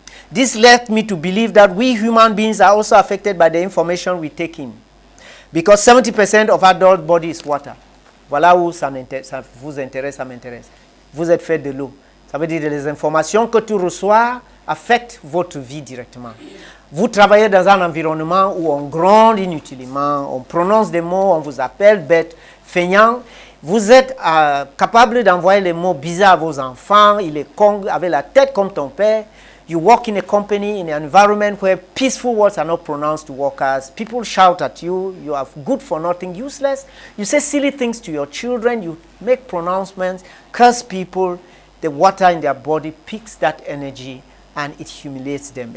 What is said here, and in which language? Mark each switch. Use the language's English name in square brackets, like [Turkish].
[English] This led me to believe that we human beings are also affected by the information we take in. Because 70% of adult body is water. [French] Voilà où ça vous intéresse, ça m'intéresse. Vous êtes fait de l'eau. Ça veut dire que les informations que tu reçois affectent votre vie directement. Vous travaillez dans un environnement où on gronde inutilement, on prononce des mots, on vous appelle bête, feignant. Vous êtes capable d'envoyer les mots bizarres à vos enfants. Il est con, avec la tête comme ton père. [English] You work in a company, in an environment where peaceful words are not pronounced to workers. People shout at you. You are good for nothing, useless. You say silly things to your children. You make pronouncements, curse people. The water in their body picks that energy and it humiliates them.